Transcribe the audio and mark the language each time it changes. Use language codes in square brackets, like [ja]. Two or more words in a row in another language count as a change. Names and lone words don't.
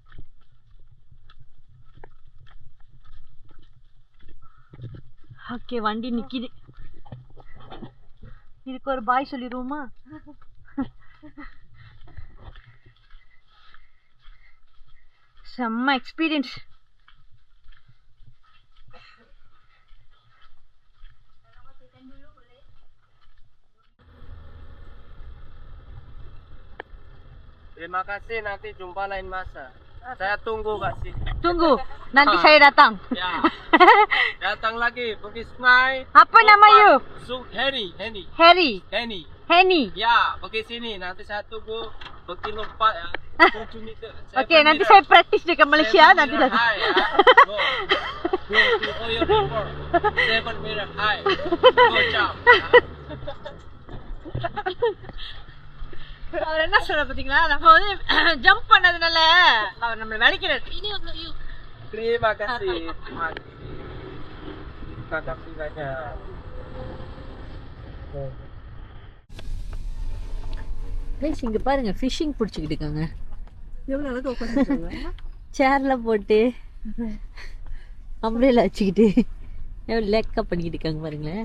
[ta] ஓகே வண்டி நிக்குது. இதுக்கு ஒரு பாய் சொல்லிடுவோமா? செம்ம எக்ஸ்பீரியன்ஸ். [ms] Terima kasih, nanti jumpa lain masa. Saya tunggu kasih. Tunggu, nanti saya datang. Ya. Datang lagi pergi sungai. Apa nama you? Henny. Henny. Ya, pergi sini. Nanti saya tunggu pergi lompat ya. 7 meter. Oke, nanti saya praktis dekat Malaysia nanti datang. Hai ya. [en] Go to your neighbor. 7 meter high. Go jump. [ta] அவர் என்ன சொல்ற பாத்தீங்களா? நம்ம வந்து ஜம்ப் பண்ணதுனால அவர் நம்மள வலிக்கிறார். [ms] Terima kasih. Terima kasih banyak. [ta] கைஸ் இங்க பாருங்க ஃபிஷிங் பிடிச்சிக்கிட்டு இருக்காங்க. எவ்வளவு அழகா உட்கார்ந்துருக்காங்க. சேர்ல போட்டு அம்ப்ரெல்லா வச்சுக்கிட்டு எவ்வளவு லேக்கா பண்ணிக்கிட்டு இருக்காங்க பாருங்களேன்.